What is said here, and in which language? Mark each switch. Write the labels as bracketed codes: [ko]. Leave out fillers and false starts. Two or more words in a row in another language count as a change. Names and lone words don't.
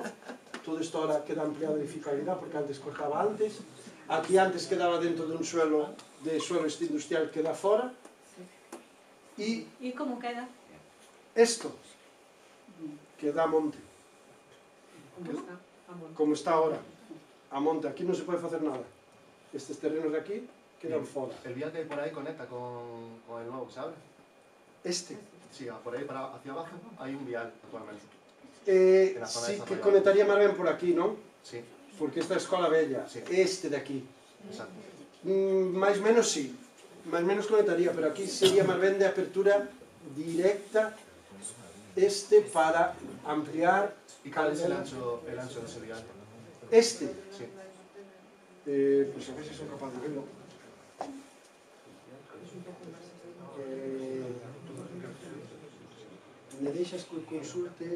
[es] Todo esto ahora queda ampliado de edificabilidad porque antes cortaba antes. Aquí antes quedaba dentro de un suelo industrial, queda fora. ¿Y cómo queda? Esto queda a monte. Como está ahora. [gl] A monte, aquí non se pode facer nada. Estes terrenos de aquí quedan fora. [es] El vial que hay por ahí conecta con el nuevo, ¿sabes? Este. Sí, por ahí hacia abajo hay un vial actualmente. [gl] Sí, que conectaría máis ben por aquí, non? Sí. Porque esta é a Escola Bella, este de aquí. Exacto. Máis menos sí, máis menos conectaría, pero aquí sería máis ben de apertura directa este para ampliar... [es] ¿Y cuál es el ancho de ese vial? Este. Sí. Pues a ver si son capaz de verlo. [gl] Me deixas que consulte...